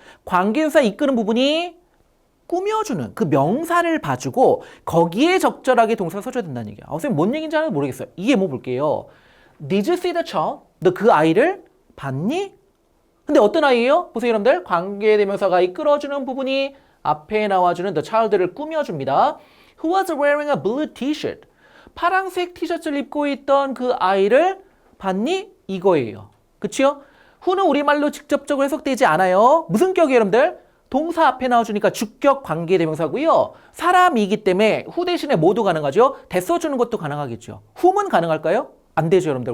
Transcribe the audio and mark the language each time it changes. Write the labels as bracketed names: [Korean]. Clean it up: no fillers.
[Korean] 관계대명사 이끄는 부분이 꾸며주는 그 명사를 봐주고 거기에 적절하게 동사를 써줘야 된다는 얘기야. 선생님 뭔 얘기인지 하나도 모르겠어요. 이게 뭐 볼게요. [English] Did you see the child? [Korean] 너 그 아이를 봤니? 근데 어떤 아이예요? 보세요, 여러분들. 관계대명사가 이끌어주는 부분이 앞에 나와주는 the child를 꾸며줍니다. [English] Who was wearing a blue t-shirt? [Korean] 파란색 티셔츠를 입고 있던 그 아이를 봤니? 이거예요. 그치요? who는 우리말로 직접적으로 해석되지 않아요. 무슨 격이에요, 여러분들? 동사 앞에 나와주니까 주격 관계대명사고요. 사람이기 때문에 who 대신에 뭐도 가능하죠? 대 써주는 것도 가능하겠죠. whom은 가능할까요? 안 되죠, 여러분들.